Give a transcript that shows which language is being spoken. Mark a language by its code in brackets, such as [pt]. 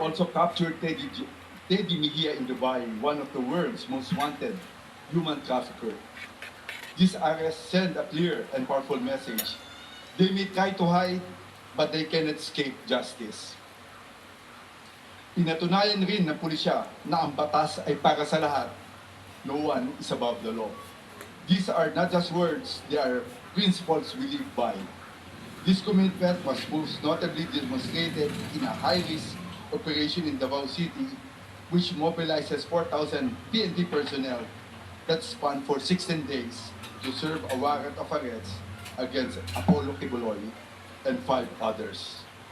[en] also captured Teddy Mejia in Dubai, one of the world's most wanted human trafficker. This arrest sent a clear and powerful message. They may try to hide, but they cannot escape justice. [tl] Pinatunayan rin ng pulisya na ang batas ay para sa lahat. [en] No one is above the law. These are not just words, they are principles we live by. This commitment was most notably demonstrated in a high-risk operation in Davao City, which mobilizes 4,000 PNP personnel that spanned for 16 days to serve a warrant of arrest against Apollo Kibuloy and 5 others.